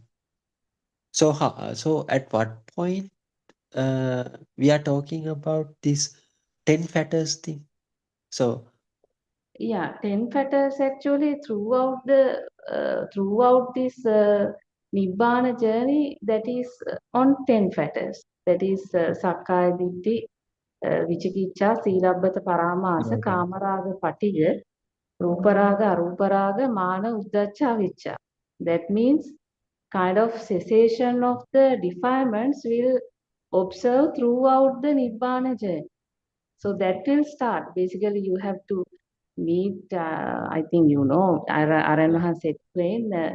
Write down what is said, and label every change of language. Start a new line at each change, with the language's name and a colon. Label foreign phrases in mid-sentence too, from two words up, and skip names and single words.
English: So so at what point we are talking about this 10 factors thing? So Yeah, 10 fetters actually throughout this Nibbana journey, that is on 10 fetters. That is
Pali: Sakkaya Ditthi, Vicikiccha, Silabbata Paramasa,
English: okay.
Pali: Kamaraga Patiga, Ruparaga, Aruparaga, Mana, Uddhacha, Avicca.
English: That means kind of cessation of the defilements will observe throughout the Nibbana journey. So that will start. Basically, you have to meet, I think you know, Arano has explained.